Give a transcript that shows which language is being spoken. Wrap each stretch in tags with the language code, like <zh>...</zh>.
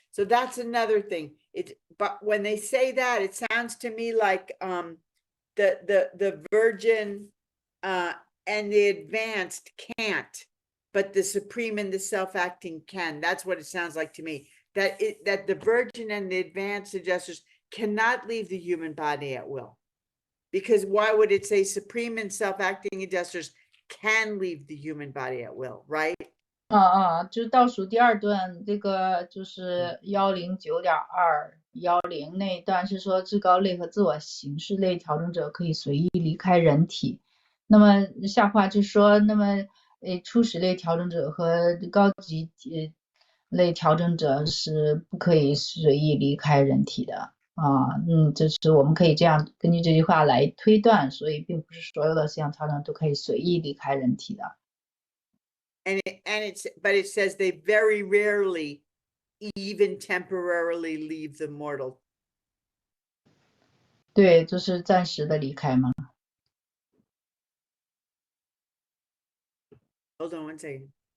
<en>So that's another thing. But when they say that, it sounds to me like the virgin and the advanced can't, but the supreme and the self-acting can. That's what it sounds like to me. That the virgin and the advanced adjusters cannot leave the human body at will. Because why would it say supreme and self-acting adjusters can leave the human body at will, right?</en> <zh>就倒数第二段，这个就是109.210那一段是说，至高类和自我形式类调整者可以随意离开人体。那么下话就说，那么初始类调整者和高级类调整者是不可以随意离开人体的就是我们可以这样根据这句话来推断，所以并不是所有的思想调整都可以随意离开人体的。</zh> <en>But it says they very rarely even temporarily leave the mortal.</en> <zh>对，就是暂时的离开嘛。</zh> <en>Hold on one second.</en>